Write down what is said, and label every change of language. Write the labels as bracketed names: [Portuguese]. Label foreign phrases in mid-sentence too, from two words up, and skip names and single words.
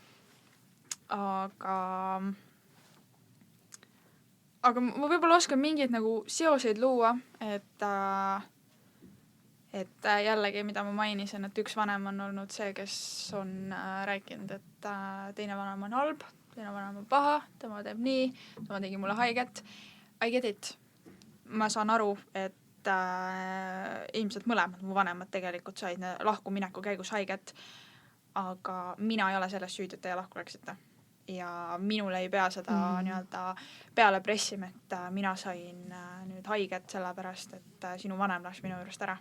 [Estonian] Aga ma võib-olla oskan mingeid nagu seoseid luua, et jällegi, mida ma mainisin, et üks vanem on olnud see, kes on rääkinud, et teine vanem on halb, teine vanem on paha, tema teeb nii, tema tegi mulle haiget. [English] I get it. [Estonian] Ma saan aru, et ilmselt mõlemad mu vanemad tegelikult said lahkumineku käigus haiget, aga mina ei ole selles süüdi, et teie lahku läksite. Ja minul ei pea seda nii-öelda peale pressima, et mina sain nüüd haiget sellepärast, et sinu vanem läks minu juurest ära.